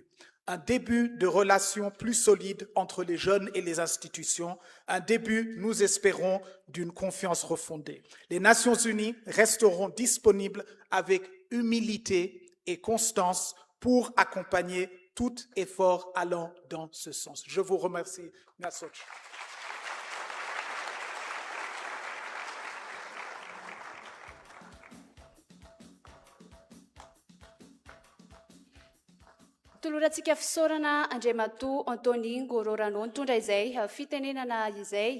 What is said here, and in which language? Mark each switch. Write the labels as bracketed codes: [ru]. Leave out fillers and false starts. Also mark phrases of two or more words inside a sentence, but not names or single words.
[fr] Un début de relations plus solides entre les jeunes et les institutions, un début, nous espérons, d'une confiance refondée. Les Nations Unies resteront disponibles avec humilité et constance pour accompagner tout effort allant dans ce sens. Je vous remercie. Merci. [mg] Tolorantsika fisaorana Andriamatoa Antony Ngororano nitondra izay fitenenana izay.